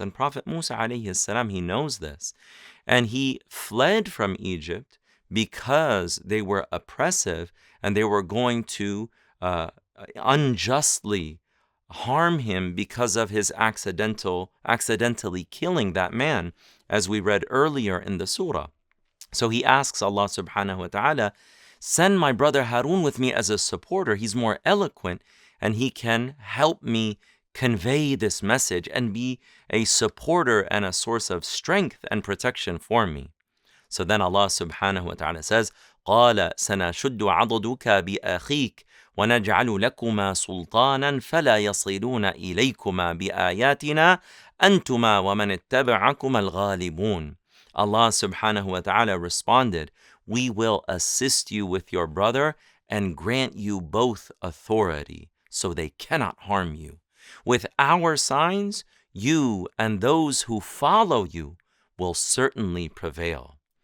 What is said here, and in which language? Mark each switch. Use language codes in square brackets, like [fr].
[en] And Prophet Musa alayhi salam, he knows this. And he fled from Egypt because they were oppressive and they were going to unjustly harm him because of his accidentally killing that man, as we read earlier in the surah. So he asks Allah subhanahu wa ta'ala, send my brother Harun with me as a supporter. He's more eloquent and he can help me convey this message and be a supporter and a source of strength and protection for me. [ar] So then Allah subhanahu wa ta'ala says, قَالَ سَنَشُدُّ عَضُدُكَ بِأَخِيكَ وَنَجْعَلُ لَكُمَا سُلْطَانًا فَلَا يَصِلُونَ إِلَيْكُمَا بِآيَاتِنَا أَنْتُمَا وَمَنِ اتَّبَعَكُمَا الْغَالِبُونَ. [en] Allah subhanahu wa ta'ala responded, we will assist you with your brother and grant you both authority, so they cannot harm you. With our signs, you and those who follow you will certainly prevail.